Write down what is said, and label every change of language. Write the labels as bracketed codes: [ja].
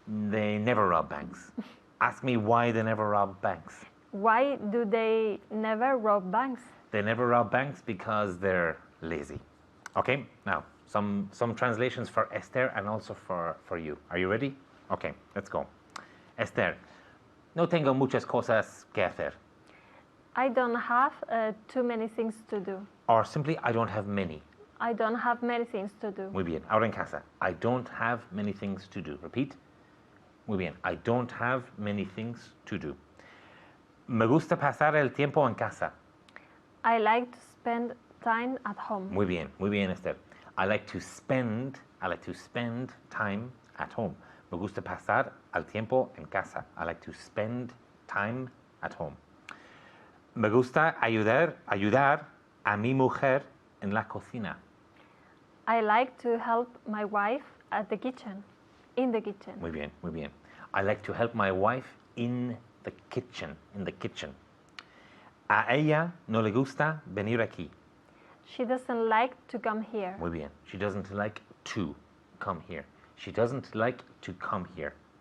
[en] They never rob banks. Ask me why they never rob banks. Why do they never rob banks? They never rob banks because they're lazy. Okay, now some translations for Esther and also for you. Are you ready? Okay, let's go. [es] Esther, no tengo muchas cosas que hacer. [en] I don't have too many things to do. Or simply, I don't have many. I don't have many things to do. [es] Muy bien, ahora en casa. [en] I don't have many things to do. Repeat. [es] Muy bien, [en] I don't have many things to do. [es] Me gusta pasar el tiempo en casa. [en] I like to spend time at home. [es] Muy bien, Esther. [en] I like to spend time at home. [es] Me gusta pasar el tiempo en casa. [en] I like to spend time at home. [es] Me gusta ayudar a mi mujer en la cocina. [en] I like to help my wife at the kitchen, in the kitchen. [es] Muy bien. [en] I like to help my wife in the kitchen. [es] A ella no le gusta venir aquí. [en] She doesn't like to come here. [es] Muy bien. [en] She doesn't like to come here. She doesn't like to come here.